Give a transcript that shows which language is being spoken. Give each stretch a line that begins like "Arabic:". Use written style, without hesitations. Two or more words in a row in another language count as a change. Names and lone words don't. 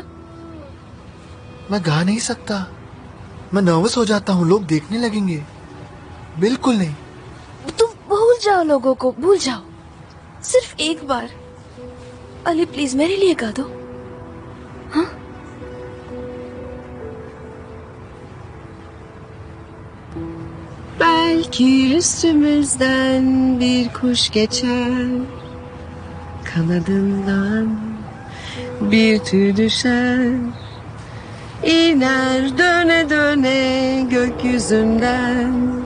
Hindi: मैं गा नहीं सकता, मैं नर्वस हो जाता हूँ, लोग देखने लगेंगे। बिल्कुल नहीं। तुम भूल जाओ, लोगों को भूल जाओ। सिर्फ एक बार अली प्लीज मेरे लिए गा दो। हाँ?
Turkish: Belki üstümüzden bir kuş geçer, kanadından bir tüy düşer, iner döne döne gökyüzünden.